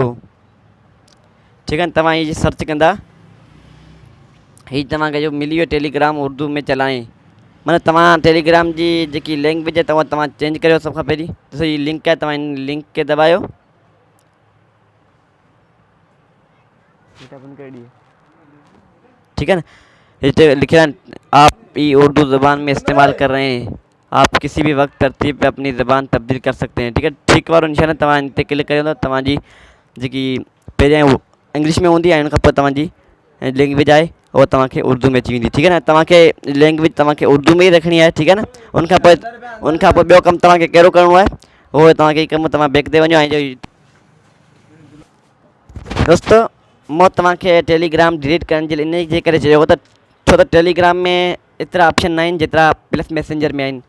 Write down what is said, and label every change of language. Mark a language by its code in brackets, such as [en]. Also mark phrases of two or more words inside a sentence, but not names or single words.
[sd] ठीकु आहे, तव्हां इहे सर्च कंदा, हीअ तव्हांखे जो मिली वियो टेलीग्राम [ur] اردو میں چلائیں. [sd] माना तव्हां टेलीग्राम जी जेकी लैंग्वेज आहे तव्हां चेंज करियो। सभ खां पहिरीं ॾिसो हीअ लिंक आहे, तव्हां इन लिंक खे दबायो। [ur] ٹھیک ہے نا، اسے لکھے آپ ای اردو زبان میں استعمال کر رہے ہیں، آپ کسی بھی وقت ترتیب پہ اپنی زبان تبدیل کر سکتے ہیں. ٹھیک ہے, [sd] ठीक वारो निशान तव्हां इन ते क्लिक करियो त तव्हांजी जेकी पहिरियां इंग्लिश में हूंदी आहे, उन खां पोइ तव्हांजी लैंग्वेज आहे उहा तव्हांखे उर्दू में अची वेंदी। [ur] ٹھیک ہے نا, [sd] तव्हांखे लैंग्वेज तव्हांखे उर्दू में ई रखणी आहे। [ur] ٹھیک ہے نا, [sd] उनखां पोइ ॿियो कमु तव्हांखे कहिड़ो करिणो आहे, उहो तव्हांखे कमु तव्हां बैक ते वञो। ऐं दोस्तो मां तव्हांखे टेलीग्राम डिलीट करण जे लाइ इन जे करे चयो त छो त टेलीग्राम में एतिरा ऑप्शन न आहिनि जेतिरा प्लस मैसेंजर में आहिनि।